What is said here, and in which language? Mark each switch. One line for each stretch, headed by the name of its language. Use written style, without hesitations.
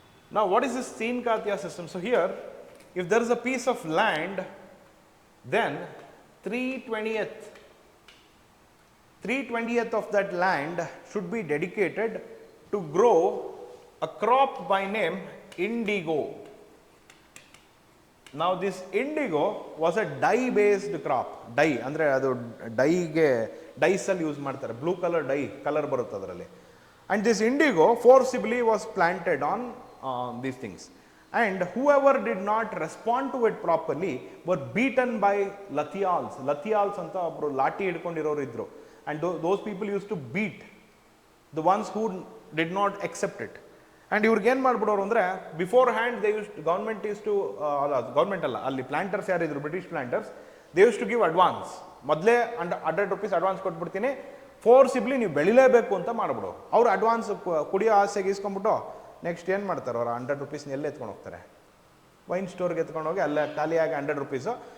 English: Now, what is this Teen Katiya system? So here, if there is a piece of land, then 3/20th of that land should be dedicated to grow a crop by name indigo. Now, this indigo was a dye-based crop.
Kannada: Dye ಅಂದರೆ ಅದು ಡೈಗೆ ಡೈಸಲ್ಲಿ use ಮಾಡ್ತಾರೆ, blue colour dye colour ಬರುತ್ತೆ ಅದರಲ್ಲಿ.
English: And this indigo forcibly was planted on these things. And whoever did not respond to it properly were beaten by lathials.
Kannada: Lathials ಅಂತ ಒಬ್ಬರು ಲಾಠಿ ಹಿಡ್ಕೊಂಡಿರೋರು ಇದ್ರು.
English: And those people used to beat the ones who did not accept it.
Kannada: And ಇವ್ರಿಗೆ ಏನು ಮಾಡ್ಬಿಡೋರು ಅಂದರೆ, before hand government government ಅಲ್ಲ, ಅಲ್ಲಿ planters ಯಾರಿದ್ರು, British planters,
English: They use to give advance.
Kannada: ಮೊದಲೇ ₹100 advance ಕೊಟ್ಬಿಡ್ತೀನಿ, ಫೋರ್ಸಿಬ್ಲಿ ನೀವು ಬೆಳಿಲೇಬೇಕು ಅಂತ ಮಾಡ್ಬಿಡು. ಅವ್ರು ಅಡ್ವಾನ್ಸ್ ಕುಡಿಯೋ ಆಸೆಗೆ ಇಸ್ಕೊಂಡ್ಬಿಟ್ಟು ನೆಕ್ಸ್ಟ್ ಏನು ಮಾಡ್ತಾರೆ, ಅವ್ರು ₹100 ಎಲ್ಲೇ ಎತ್ಕೊಂಡು ಹೋಗ್ತಾರೆ, ವೈನ್ ಸ್ಟೋರ್ಗೆ ಎತ್ಕೊಂಡು ಹೋಗಿ ಅಲ್ಲೇ ಖಾಲಿಯಾಗಿ ₹100.